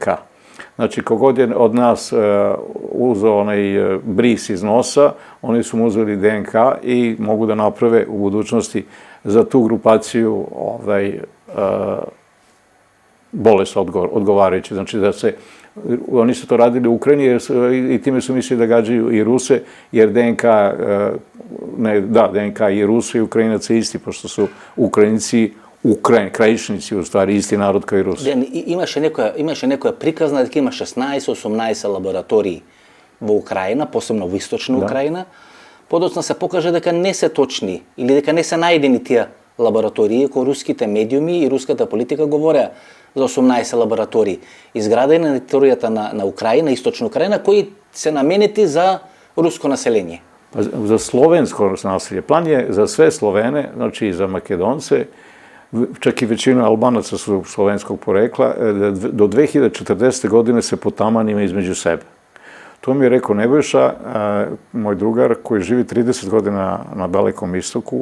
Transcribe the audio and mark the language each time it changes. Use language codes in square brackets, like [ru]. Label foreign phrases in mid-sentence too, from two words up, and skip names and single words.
[sr] Znači, kogod je od nas uzeo onaj bris iz nosa, oni su mu uzeli DNK i mogu da naprave u budućnosti za tu grupaciju bolest odgovarajući. Znači, da se oni su to radili u Ukrajini i time su mislili da gađaju i Ruse, jer DNK i Rusa i Ukrajinaca isti, pošto su Ukrajinci krajišnici, u stvari, isti narod kao i Rusi. [mk] Имаше некоја приказна дека има 16-18 лаборатории во Украина, посебно во источна Украина, подоцна се покаже дека не се точни или дека не се најдени тие лаборатории кои руските медиуми и руската политика говореа за 18 лаборатории изградени на територијата на Украина, источна Украина, кои се наменети за руско население. [sr] Za slovensko naselje. Plan je za sve Slovene, znači i za Makedonce, čak i većina Albanaca su slovenskog porekla, do 2040. godine se potamanimo između sebe. To mi je rekao Nebojša, moj drugar koji živi 30 godina na Dalekom istoku.